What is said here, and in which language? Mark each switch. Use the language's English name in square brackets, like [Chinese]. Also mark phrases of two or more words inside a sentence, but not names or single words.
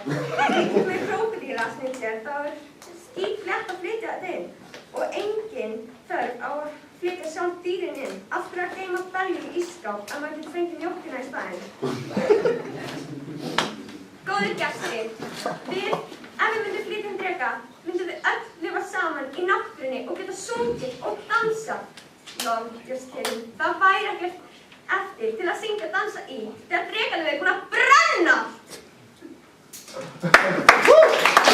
[Icelandic] Einhver með krókódíla snitsel, þá skítflétt að flytja þetta inn og engin þörf á að flytja sjálf dýrin inn. Af hverju að geyma belju í ísskáp að maður getur fengið mjólkina í staðinn. Góðir gestir, ef við myndum flytja dreka, myndum við öll lifa saman í náttúrunni og geta sungið og dansað. [English] Lol, just kidding. [Icelandic] Það væri ekkert eftir til að syngja og dansa í þegar drekarnir eru búin að brenna!